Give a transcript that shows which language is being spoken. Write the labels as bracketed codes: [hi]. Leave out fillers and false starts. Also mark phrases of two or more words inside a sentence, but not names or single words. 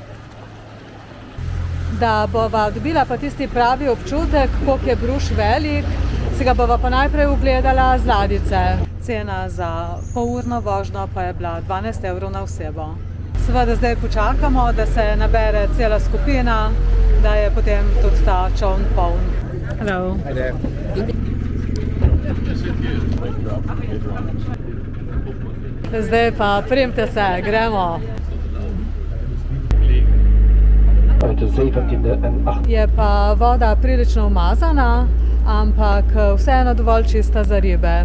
[sl] Da bova dobila pa tisti pravi občutek, koliko je Bruž velik, si ga bova pa najprej ugledala z ladjice. Cena za polurno vožnjo pa je bila 12 evrov na osebo. Seveda zdaj počakamo, da se nabere cela skupina, da je potem tudi ta čoln poln. [en] Hello. Hi there. [sl] Zdaj pa primte se, gremo. Je pa voda prilično umazana, ampak vseeno dovolj čista za ribe.